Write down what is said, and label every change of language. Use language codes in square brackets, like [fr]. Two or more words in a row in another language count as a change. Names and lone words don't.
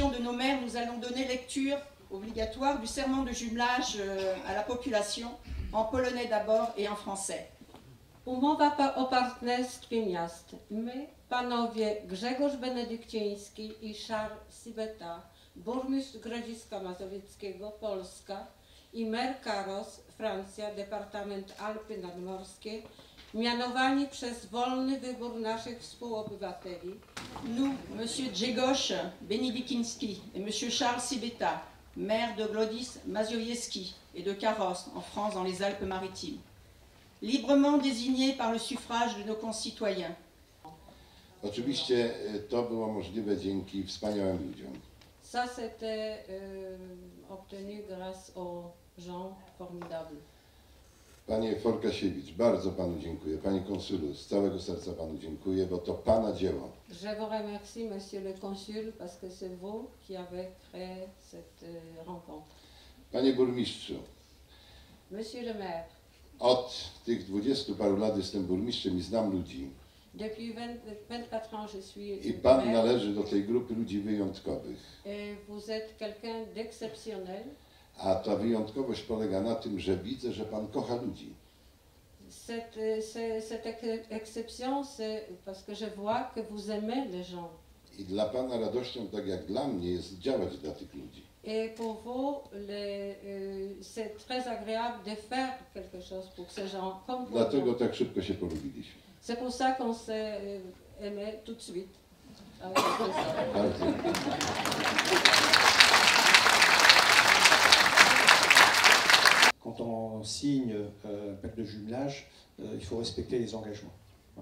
[fr] nos mères, nous allons donner lecture obligatoire du serment de jumelage à la population, en polonais d'abord et en français. [pl] Umowa o partnerstwie miast. My, panowie Grzegorz Benedykciński i Charles Sibeta, burmistrz Grodziska Mazowieckiego, Polska, i mer Karos, Francja, Departament Alpy Nadmorskie, mianowani przez wolny wybór naszych współobywateli. [fr] Nous, Monsieur Grzegorz Benedykciński et Monsieur Charles Sibeta, maire de Grodzisk Mazowiecki et de Karos, en France, dans les Alpes-Maritimes, librement désignés par le suffrage de nos concitoyens. [pl] Oczywiście to było możliwe dzięki wspaniałym ludziom. [fr] Ça, c'était obtenu grâce aux gens formidables. [pl] Panie Forkasiewicz, bardzo Panu dziękuję. Panie konsulu, z całego serca Panu dziękuję, bo to Pana dzieło. [fr] Je vous remercie, Monsieur le Consul, parce que c'est vous qui avez créé cette rencontre. [pl] Panie burmistrzu, [fr] Monsieur le maire, [pl] od tych 20 paru lat jestem burmistrzem i znam ludzi. [fr] depuis 24 ans, je suis [pl] I Pan [fr] maire, [pl] należy do tej grupy ludzi wyjątkowych. [fr] et vous êtes quelqu'un d'exceptionnel. [pl] A ta wyjątkowość polega na tym, że widzę, że Pan kocha ludzi. [fr] Cette exception, c'est parce que je vois que vous aimez les gens. [pl] I dla Pana radością, tak jak dla mnie, jest działać dla tych ludzi. [fr] Et pour vous, c'est très agréable de faire quelque chose pour ces gens, comme pour [pl] Dlatego [fr] vous. [pl] tak szybko się polubiliśmy. [fr] C'est pour ça qu'on s'est aimé tout de suite. Avec plaisir. [pl] Bardzo. [fr] Quand on signe un pacte de jumelage, il faut respecter les engagements. Voilà.